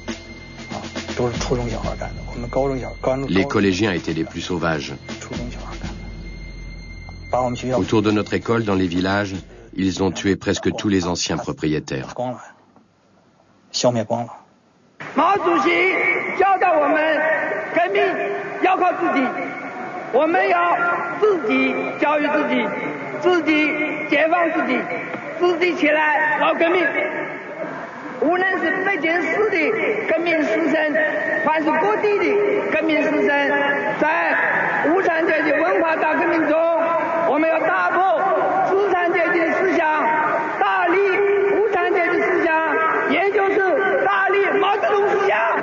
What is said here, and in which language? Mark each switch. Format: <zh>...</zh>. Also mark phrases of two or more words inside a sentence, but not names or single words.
<fr>Les collégiens étaient les plus sauvages. Autour de notre école, dans les villages, ils ont tué presque tous les anciens propriétaires.</fr> <zh>Mao Zedong 教导我们革命要靠自己，我们要自己教育自己，自己解放自己，自己起来搞革命。无论是北京市的革命师生，还是各地的革命师生，在无产阶级文化大革命中，我们要打破资产阶级的思想，大力无产阶级思想，也就是大力毛泽东思想。</zh>